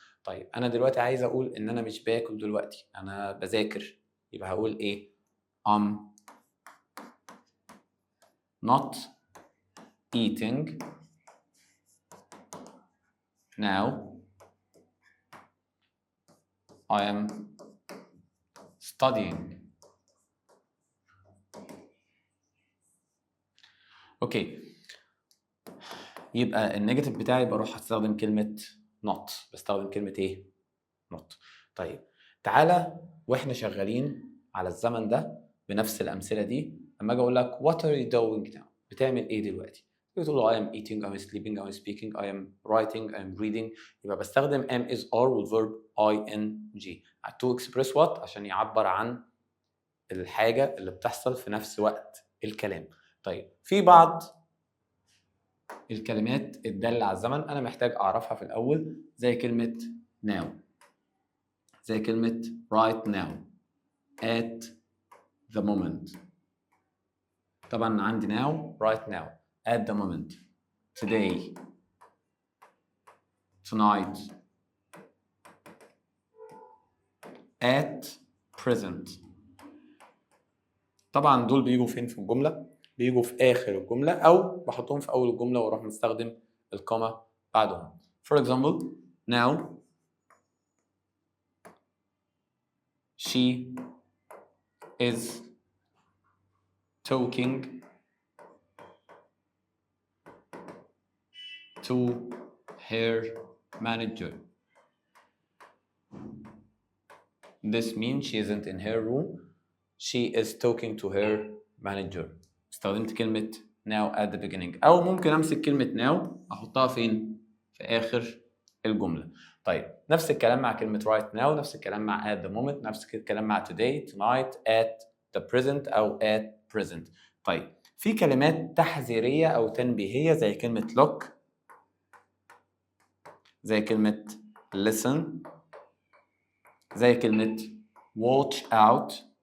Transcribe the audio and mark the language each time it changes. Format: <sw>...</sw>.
<ar>طيب انا دلوقتي عايز اقول ان انا مش باكل دلوقتي، انا بذاكر، يبقى هقول ايه؟</ar> <en>I'm not eating now، I am studying.</en> <ar>اوكي، يبقى النيجاتيف بتاعي بروح استخدم كلمة not، بستخدم كلمة ايه؟ not. طيب تعالى واحنا شغالين على الزمن ده بنفس الأمثلة دي، لما اجي اقول لك</ar> <en>what are you doing now؟</en> <ar>بتعمل ايه دلوقتي؟ بتقول له</ar> <en>I am eating، I am sleeping، I am speaking، I am writing، I am reading.</en> <ar>يبقى بستخدم am is are والverb ing</ar> <en>to express what؟</en> <ar>عشان يعبر عن الحاجة اللي بتحصل في نفس وقت الكلام. طيب في بعض الكلمات الدالة على الزمن أنا محتاج أعرفها في الأول، زي كلمة now، زي كلمة</ar> <en>right now، at the moment.</en> <ar>طبعا عندي</ar> <en>now right now، at the moment، today، tonight، at present.</en> <ar>طبعا دول بيجوا فين في الجملة؟ بيجوا في آخر الجملة أو بحطهم في أول الجملة وأروح مستخدم الكوما بعدهم.</ar> <en>For example now she is talking to her manager. This means she isn't in her room. She is talking to her manager.</en> <ar>استخدمت كلمة now</ar> <en>at the beginning،</en> <ar>أو ممكن أمسك كلمة now أحطها فين؟ في آخر الجملة. طيب نفس الكلام مع كلمة</ar> <en>right now،</en> <ar>نفس الكلام مع</ar> <en>at the moment،</en> <ar>نفس الكلام مع</ar> <en>today، tonight، at the present</en> <ar>أو</ar> <en>at present.</en> <ar>طيب في كلمات تحذيرية أو تنبيهية زي كلمة look، زي كلمة listen، زي كلمة</ar> <en>watch out.</en>